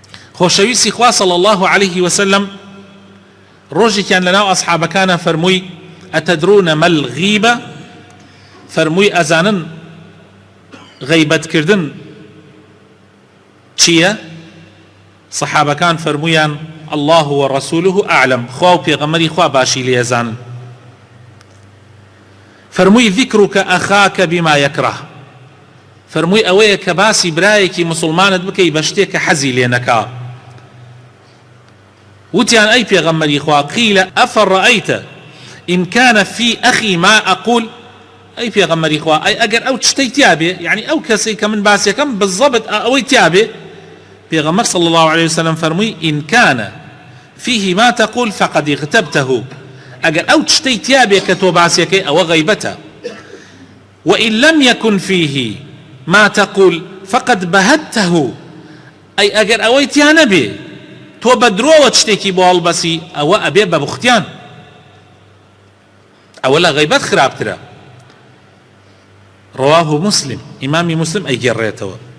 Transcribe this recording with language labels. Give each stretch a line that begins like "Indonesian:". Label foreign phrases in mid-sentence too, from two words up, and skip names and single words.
Central Kurdish: خۆشەویستی خوا
Arabic: صلی الله عليه وسلم
Central Kurdish: ڕۆژێکیان لەناو ئەسحابەکانە فەرمووی
Arabic: ئەتەدرونە مەل غیبە،
Central Kurdish: فەرمووی ئەزانن غەیبەتکردن چییە؟ سەحابەکان فەرموویان
Arabic: الله ورسوله أعلم،
Central Kurdish: خوا و پێغەمبەری خوا باشی لێزانن. فەرمووی
Arabic: ذیکرک ئەخاکە بما یەکره،
Central Kurdish: فەرمووی ئەوەیە کە باسی برایەکی مسلمانت بکەی بە شتێک کە حەزی لێ نەکا. وتیان ئەی پێغەمبەری خوا
Arabic: قیل ئەفەڕەئەیتە ئین کان فی ئەخی ما ئەقول،
Central Kurdish: ئەی پێغەمبەری خوا ئەی ئەگەر ئەو شتەی تیابێ، یعنی ئەو کەسەی کە من باسیەکەم بالضبط ئەوەی تیابێ، پێغەمبەر
Arabic: صلی الله عليه وسلم
Central Kurdish: فەرمووی
Arabic: ئین کان فيه ما تقول فقد اغتبته،
Central Kurdish: ئەگەر ئەو شتەی تیابێ کە تۆ باسیەکەی ئەوە غەیبەتە،
Arabic: وئن لم يكن فيه ما تقول فقد بهته،
Central Kurdish: ئەی ئەگەر ئەوەی تیا نەبێ تۆ بە درۆوە شتێکی بۆ هەڵبەسی، ئەوە ئەبێ بە بوختیان، ئەوە لە غەیبەت خراپترە. ڕەواه مسلم، ئیمامی مسلم ئەیگێڕێتەوە.